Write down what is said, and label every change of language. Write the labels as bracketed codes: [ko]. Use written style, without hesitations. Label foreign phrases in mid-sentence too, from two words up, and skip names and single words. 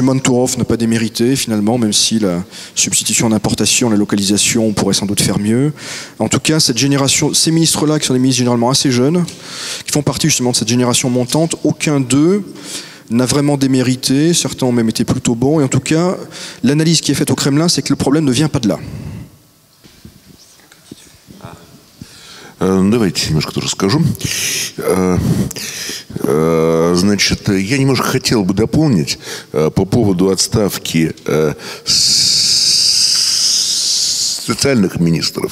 [fr] Mantourov n'a pas démérité, finalement, même si la substitution d'importation, la localisation, on pourrait sans doute faire mieux. En tout cas, cette génération, ces ministres-là, qui sont des ministres généralement assez jeunes, qui font partie justement de cette génération montante, aucun d'eux n'a vraiment démérité. Certains ont même été plutôt bons. Et en tout cas, l'analyse qui est faite au Kremlin, c'est que le problème ne vient pas de là. [ru] Давайте немножко тоже скажу. Значит, я немножко хотел бы дополнить по поводу отставки социальных министров.